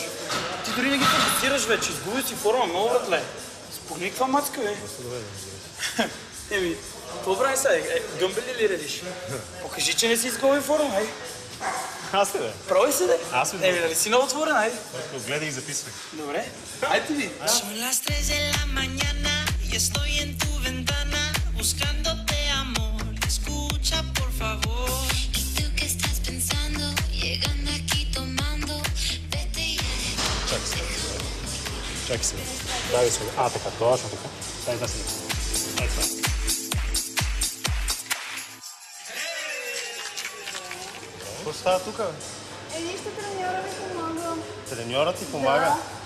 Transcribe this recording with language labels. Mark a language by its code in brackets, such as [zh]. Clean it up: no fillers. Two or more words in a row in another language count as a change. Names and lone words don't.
[bg] Ти дори не ги фокусираш вече. Изгуби си форма, много братле. Спогни каква мацка, бе. Еми, какво прави сега? Гъмбели ли редиш? Покажи, че не си изгуби форма, ей. Аз ли, бе? Пробай се, де. Аз ли? Еми, нали си много отворен, айде. Гледай и записвай. Добре. Айде ви. [es] Son las 3 de la mañana y estoy en tu ventana buscándote amor. Escucha, por favor. ¿Y tú qué estás pensando? Llegando aquí tomando. Vete y... [bg] Чакай се. Давай се. Така, точно така. Дай да се. Ей, това. Какво става тук? Нищо, треньора ми помага. Треньорът ти помага? Да.